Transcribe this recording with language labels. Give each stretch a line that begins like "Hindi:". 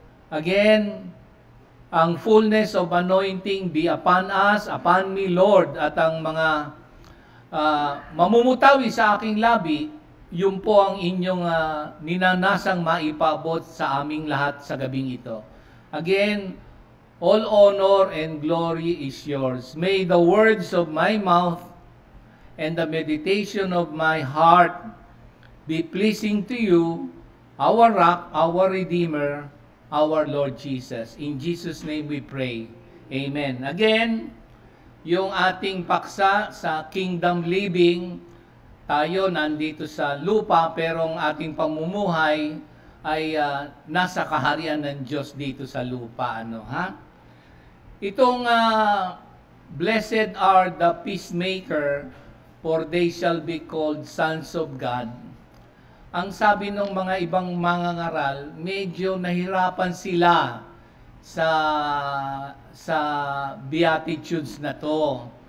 Filipino: Again, ang
English: fullness of anointing be upon us, upon me, Lord,
Filipino: at ang mga mamumutawi sa aking labi, yun po ang inyong ninanasang maipaabot sa aming lahat sa gabing ito.
English: Again, all honor and glory is yours. May the words of my mouth and the meditation of my heart be pleasing to you, our rock, our redeemer, our Lord Jesus. In Jesus' name we pray. Amen.
Filipino: Again, yung ating paksa sa kingdom living, tayo nandito sa lupa pero ang ating pamumuhay ay nasa kaharian ng Diyos dito sa lupa.
English: Itong blessed are the peacemaker, for they shall be called sons of God.
Filipino: Ang sabi ng mga ibang mangangaral, medyo nahirapan sila sa Beatitudes na to.